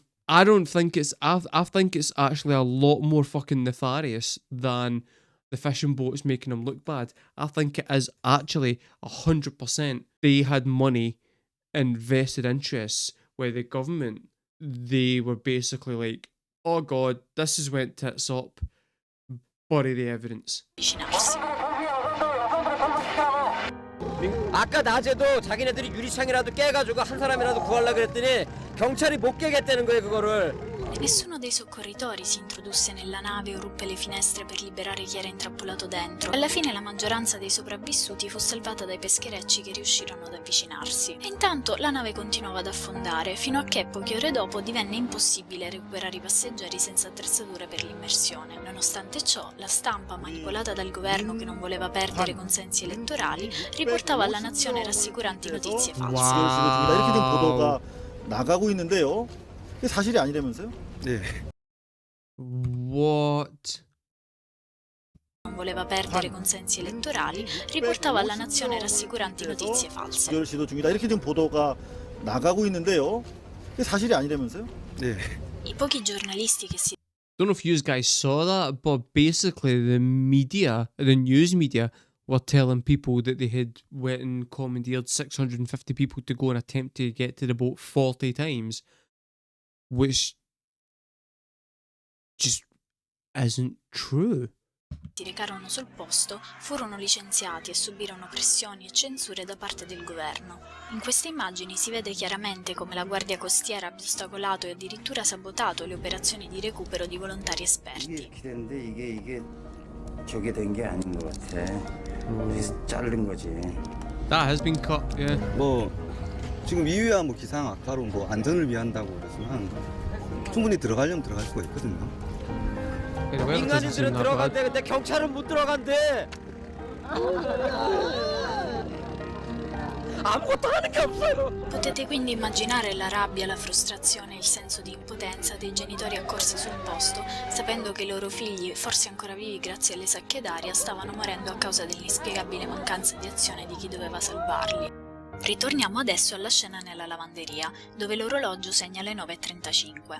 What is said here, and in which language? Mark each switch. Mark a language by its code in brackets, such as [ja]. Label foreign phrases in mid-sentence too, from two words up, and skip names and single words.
[en] I think it's actually a lot more fucking nefarious than the fishing boats making them look bad. I think it is actually 100%. They had money and vested interests where the government, they were basically like, oh god, this has went tits up, bury the evidence. [ko] 아까 낮에도 자기네들이 유리창이라도 깨가지고 한 사람이라도 구하려고 그랬더니 경찰이 못 깨겠다는 거예요, 그거를. [it] Nessuno dei soccorritori si introdusse nella nave o ruppe le finestre per liberare chi era intrappolato dentro. Alla fine la maggioranza dei sopravvissuti fu salvata dai pescherecci che riuscirono ad avvicinarsi. E intanto la nave continuava ad affondare, fino a che poche ore dopo divenne impossibile recuperare i passeggeri senza attrezzature per l'immersione. Nonostante ciò, la stampa, manipolata dal governo che non voleva perdere consensi elettorali, riportava alla nazione rassicuranti notizie false. [ko] 이렇게 된 보도가 나가고 있는데요. 이게 사실이 아니라면서요? 네. [en] What? [it] Non voleva perdere consensi elettorali, riportava alla nazione rassicuranti notizie false. [ko] 수결 시도 중이다. 이렇게 지금 보도가 나가고 있는데요. 이게 사실이 아니라면서요? 네. [it] I pochi giornalisti che si [en] Don't know if you guys saw that, but basically the media, the news media, were telling people that they had went and commandeered 650 people to go and attempt to get to the boat 40 times, which just isn't true. [it] recarono sul posto furono licenziati e subirono pressioni e censure da parte del governo. In queste immagini si vede chiaramente come la Guardia Costiera abbia ostacolato e addirittura sabotato le operazioni di recupero di volontari esperti. [ko] 이게 기대인데 이게 저게 된 게 아닌 것 같아. 그래서 자른 거지. [en] That has been cut, yeah. [ko] 뭐 지금 이유야 뭐 기상 악화로 뭐 안전을 위한다고 그러지만 충분히 들어가려면 들어갈 수가 있거든요. [en] Anyway, that doesn't seem [ko] 민간인들은 [en] that bad. [ko] 들어간대. 근데 경찰은 못 들어간대. 아무것도 하는 게 없어요. [it] Potete quindi immaginare la rabbia, la frustrazione e il senso di impotenza dei genitori accorsi sul posto, sapendo che i loro figli, forse ancora vivi grazie alle sacche d'aria, stavano morendo a causa dell'inspiegabile mancanza di azione di chi doveva salvarli. Ritorniamo adesso alla scena nella lavanderia, dove l'orologio segna le 9:35.